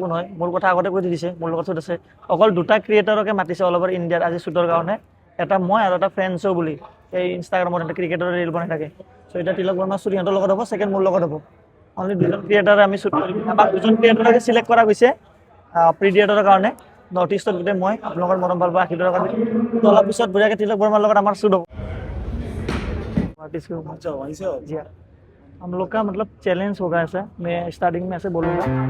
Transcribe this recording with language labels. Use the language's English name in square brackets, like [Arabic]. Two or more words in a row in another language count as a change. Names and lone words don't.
[Assamese] কোন হয় মোৰ কথা আগতে কৈ থৈ দিছে মোৰ লগত শ্বুট আছে অকল দুটা ক্ৰিয়েটৰকে মাতিছে [English] all over India [Assamese] আজি শ্বুটৰ কাৰণে এটা মই আৰু এটা ফ্ৰেণ্ডছো বুলি এই ইনষ্টাগ্ৰামত এটা ক্ৰিকেটৰ ৰিল বনাই থাকে চ' এতিয়া তিলক বৰ্মা শ্বুট সিহঁতৰ লগত হ'ব ছেকেণ্ড মোৰ লগত হ'ব অনলি দুজন ক্ৰিয়েটাৰে আমি শ্বুট কৰিম আমাক দুজন ক্ৰিয়েটৰকে চিলেক্ট কৰা গৈছে প্ৰিডিয়েটৰৰ কাৰণে নৰ্থ ইষ্টত গোটেই মই আপোনালোকৰ মৰম ভাল পোৱা আশীৰ্বাদৰ কাৰণে তো অলপ পিছত বঢ়িয়াকৈ তিলক বৰ্মাৰ লগত আমাৰ শ্বুট হ'ব [Hindi] अच्छा वहीं से हो जी हाँ हम लोग का मतलब चैलेंज होगा ऐसा मैं स्टार्टिंग में ऐसे बोलूँगा